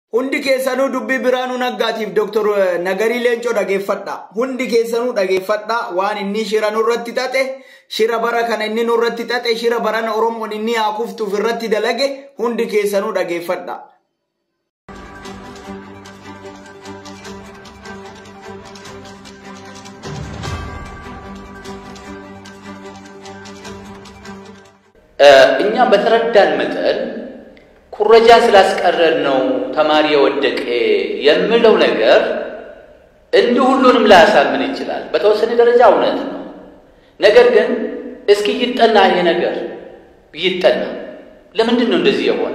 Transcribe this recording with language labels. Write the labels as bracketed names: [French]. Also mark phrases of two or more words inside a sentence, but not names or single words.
[Oromo] Hundi keessanuu dubbii Biraanuu Naggaatiif Dr. Nagarii Leencoo dhageeffadha. Hundi keessanuu dhageeffadha waan inni shira nurratti xaxe, shira bara kana inni nurratti xaxe, shira barana Oromoon inni haakuftuuf irratti dalage hundi keessanuu dhageeffadha. [Amharic] እኛ በተረዳን መጠን ኩረጃ ስላስቀረን ነው ተማሪ የወደቀ የሚለው ነገር እንዲሁ ሁሉንም ላያሳምን ይችላል። በተወሰነ ደረጃ እውነት ነው። ነገር ግን እስኪ ይጠና ይሄ ነገር ይጠና። ለምንድን ነው እንደዚህ የሆነው?